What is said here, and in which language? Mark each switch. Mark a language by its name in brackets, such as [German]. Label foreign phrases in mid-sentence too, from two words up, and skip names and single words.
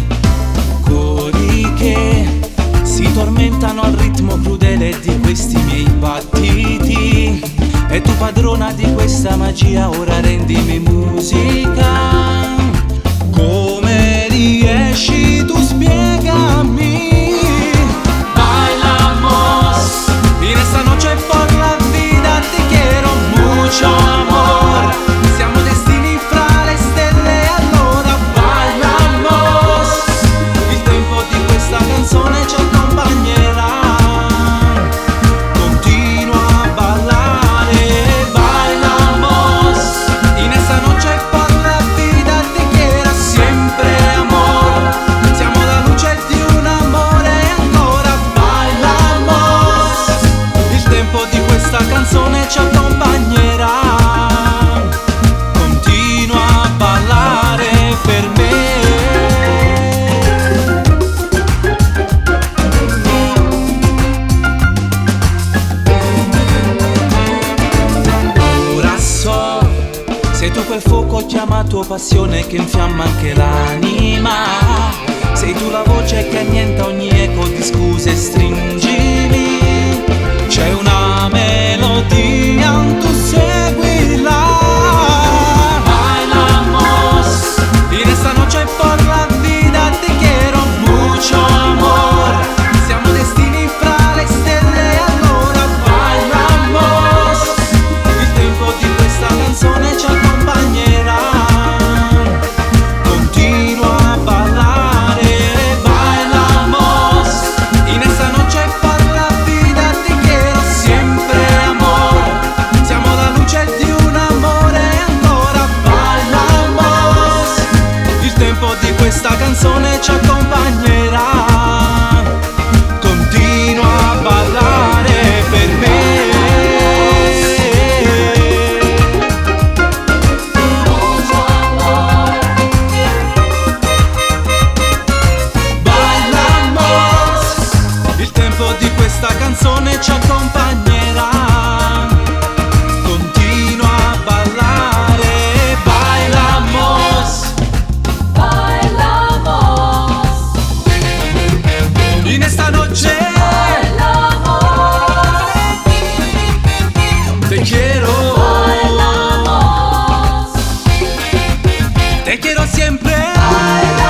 [Italian] Cori che si tormentano al ritmo crudele di questi miei battiti, e tu padrona di questa magia ora rendimi musica. Come riesci tu, spiegami. [Spanish] Bailamos en esta noche por la vida, te quiero mucho amor. [Italian] Siamo destini fra le stelle, allora bailamos. Il tempo di questa canzone ci accompagnerà. Continua a ballare. [Spanish] Bailamos en esta noche por la vida, te quiero siempre amor. [Italian] Siamo la luce di un amore, ancora bailamos. Il tempo di questa canzone ci accompagnerà. Continua a ballare per me. Ora so, sei tu quel fuoco chiamato passione che infiamma anche l'anima. Sei tu la voce che annienta ogni eco di scuse, stringimi. C'è una melodia, tu seguila. [Spanish] Bailamos en esta noche por la vida, te quiero mucho amor. [Italian] Siamo destini fra le stelle, allora bailamos. Il tempo di questa canzone ci accompagnerà. Continua a ballare. [Spanish] Bailamos en esta noche por la vida, te quiero siempre amor. [Italian] Siamo la luce di un amore, ancora bailamos. Il tempo di questa canzone ci accompagnerà. Continua a ballare per me. Bailamos. Il tempo di questa canzone ci accompagnerà. Continua a ballare. [Spanish] Bailamos en esta noche. Te quiero. Te quiero siempre.